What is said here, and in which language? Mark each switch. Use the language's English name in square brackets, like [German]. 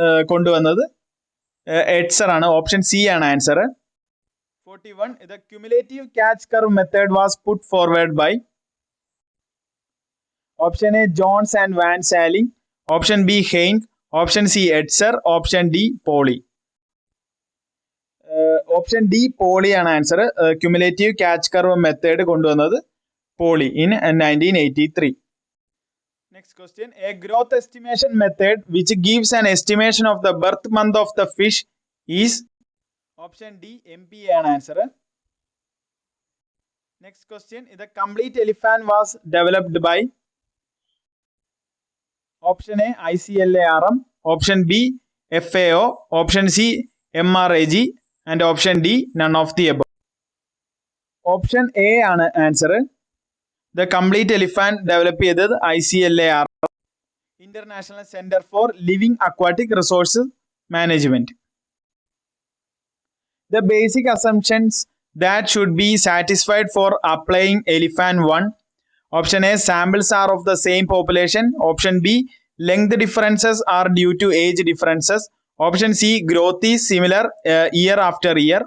[Malayalam] കൊണ്ടുവന്നത് എഡ്സർ ആണ്. Option C ആണ് answer. 41. [English] The cumulative catch curve method was put forward by option A Jones and Van Saling, option B Hein, option C Edser, option D Pauli. [Malayalam] Option D poly ആണ് answer. Cumulative catch curve method കൊണ്ടുവന്നത് poly in 1983. [English] Next question. A growth estimation method which gives an estimation of the birth month of the fish is option D MPA [Malayalam] ആണ് answer. [English] Next question. The complete elephant was developed by option A ICLARM, option B FAO, option C MRAG and option D none of the above. Option A [Malayalam] ആണ് answer. [English] The complete elephant [Malayalam] develop ചെയ്തത് [English] ICLARM, international centre for living aquatic resource management. The basic assumptions that should be satisfied for applying elephant 1. Option A samples are of the same population. Option B length differences are due to age differences. Option C growth is similar year after year.